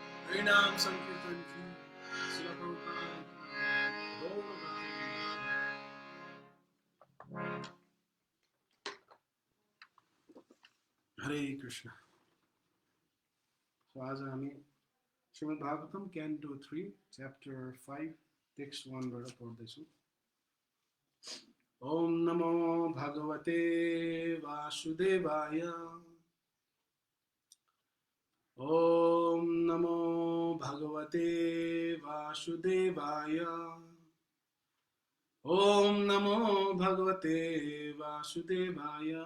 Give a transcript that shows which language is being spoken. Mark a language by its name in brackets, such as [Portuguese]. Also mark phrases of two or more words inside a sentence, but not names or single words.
[Hindi] हरिनाम संकीर्तन की, श्रील प्रभुपाद की, गौर भक्ति. [Nepali] Hare Krishna. So आज हामी Srimad Bhagavatam [English] Canto 3, Chapter 5, Text 1 [Nepali] बाट पढ्दैछौँ. [Sanskrit] ॐ नमो भगवते वासुदेवाय. ॐ नमो भगवते वासुदेवाय. ॐ नमो भगवते वासुदेवाय.